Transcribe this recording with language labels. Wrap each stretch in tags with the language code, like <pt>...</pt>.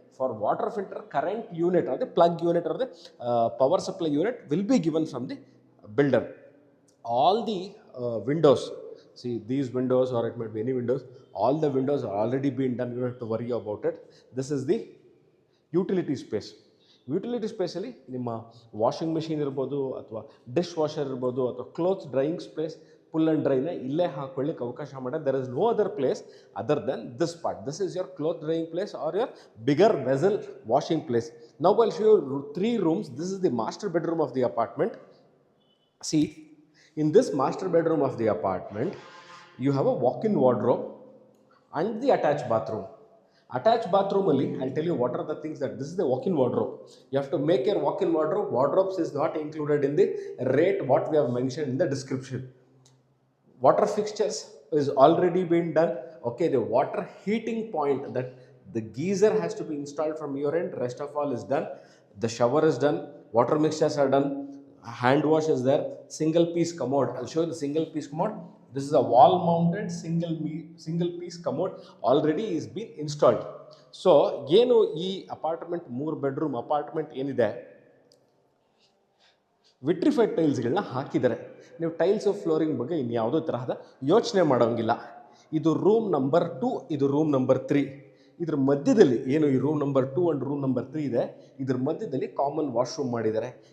<en>For water filter, current unit or the plug unit or the power supply unit will be given from the builder. All the windows, see these windows or it might be any windows, all the windows are already been done. You don't have to worry about it. This is the utility space.</en> <kn>Utility ಸ್ಪೇಸಲ್ಲಿ ನಿಮ್ಮ washing machine ಇರ್ಬೋದು ಅಥವಾ dish washer ಇರ್ಬೋದು ಅಥವಾ clothes drying space full and drain ಇಲ್ಲೇ ಹಾಕೊಳ್ಳಿಕ್ಕೆ ಅವಕಾಶ ಮಾಡೋದು.</kn> <en>There is no other place other than this part. This is your cloth drying place or your bigger vessel washing place. Now I'll show you 3 rooms. This is the master bedroom of the apartment. See, in this master bedroom of the apartment, you have a walk-in wardrobe and the attached bathroom. Attached bathroom only, I'll tell you what are the things that this is the walk-in wardrobe. You have to make your walk-in wardrobe. Wardrobes is not included in the rate what we have mentioned in the description. Water fixtures is already been done. Okay, the water heating point, that the geyser has to be installed from your end. Rest of all is done. The shower is done. Water mixtures are done. Hand wash is there. Single piece commode. I'll show you the single piece commode. This is a wall mounted single piece commode already is been installed.</en> <kn>So ಏನು ಈ apartment 3 bedroom apartment ಏನಿದೆ, vitrified ಟೈಲ್ಸ್ಗಳನ್ನ ಹಾಕಿದ್ದಾರೆ. ನೀವು tiles of flooring ಬಗ್ಗೆ ಇನ್ಯಾವುದೋ ತರಹದ ಯೋಚನೆ ಮಾಡೋಂಗಿಲ್ಲ. ಇದು ರೂಮ್ ನಂಬರ್ 2, ಇದು ರೂಮ್ ನಂಬರ್ 3. ಇದ್ರ ಮಧ್ಯದಲ್ಲಿ ಏನು ಈ room number 2 and room number 3 ಇದೆ, ಇದ್ರ ಮಧ್ಯದಲ್ಲಿ ಕಾಮನ್ ವಾಶ್ರೂಮ್ ಮಾಡಿದ್ದಾರೆ.</kn>